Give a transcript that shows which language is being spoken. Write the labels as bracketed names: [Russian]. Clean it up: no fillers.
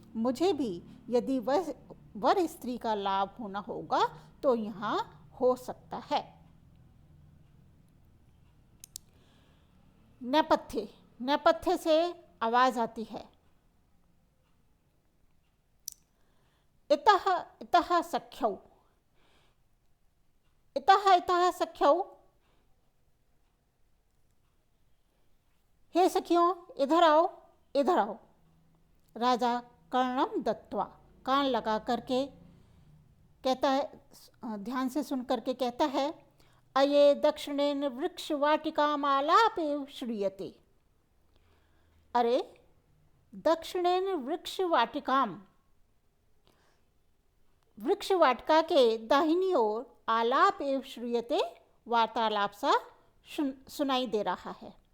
[Hindi] मुझे भी यदि वर स्त्री का लाभ होना होगा तो यहाँ हो सकता है। नेपथ्य, नेपथ्य से आवाज आती है। [Sanskrit] इतः इतः सख्यौ, इतः इतः सख्यौ, [Hindi] हे सखियों इधर आओ, इधर आओ। [Sanskrit] राजा कर्णम दत्वा, [Hindi] कान लगा करके कहता है, ध्यान से सुन करके कहता है, [Sanskrit] अये दक्षिणेन वृक्ष वाटिकाम आलापे श्रूयते। अरे दक्षिणेन वृक्ष वाटिकाम, [Hindi] वृक्ष वाटिका के दाहिनी ओर [Sanskrit] आलाप एव श्रूयते, [Hindi] वार्तालाप सा सुनाई दे रहा है।